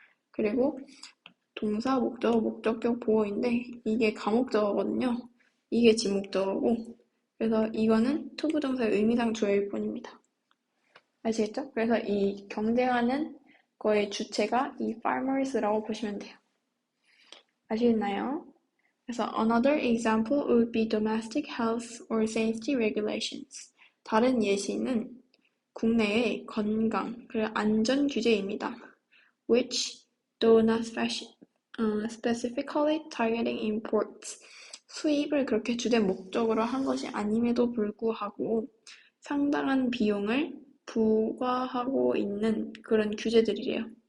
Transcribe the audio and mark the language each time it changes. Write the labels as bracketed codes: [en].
[ko] 그리고 동사, 목적어, 목적격 보어인데 이게 가목적어거든요. 이게 지목적어고 그래서 이거는 투부정사의 의미상 주어일 뿐입니다. 아시겠죠? 그래서 이 경쟁하는 거의 주체가 이 farmers라고 보시면 돼요. 아시겠나요? 그래서 [en] another example would be domestic health or safety regulations. [ko] 다른 예시는 국내의 건강, 그리고 안전 규제입니다. [en] which, though not specifically targeting imports, [ko] 수입을 그렇게 주된 목적으로 한 것이 아님에도 불구하고 상당한 비용을 부과하고 있는 그런 규제들이래요.